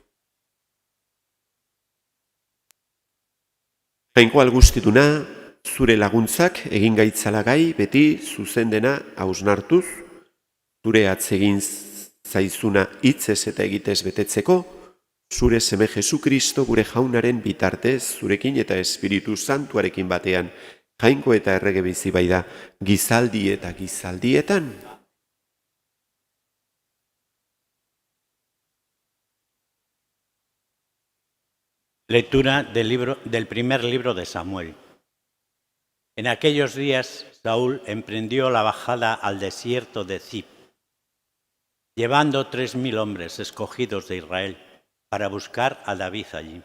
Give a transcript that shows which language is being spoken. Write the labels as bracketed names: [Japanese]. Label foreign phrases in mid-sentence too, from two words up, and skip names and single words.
[Basque] Jainko Algustiduna, zure laguntzak egin gaitzala gai beti zuzendena hausnartuz, zure atzegin zaizuna hitzez eta egitez betetzeko, zure seme Jesu Kristo gure jaunaren bitartez, zurekin eta Espiritu Santuarekin batean, jainko eta errege bizi baida, gizaldi eta gizaldietan. [Spanish] Lectura del primer libro de Samuel. En aquellos días, Saúl emprendió la bajada al desierto de Zip, llevando 3000 hombres escogidos de Israel para buscar a David allí.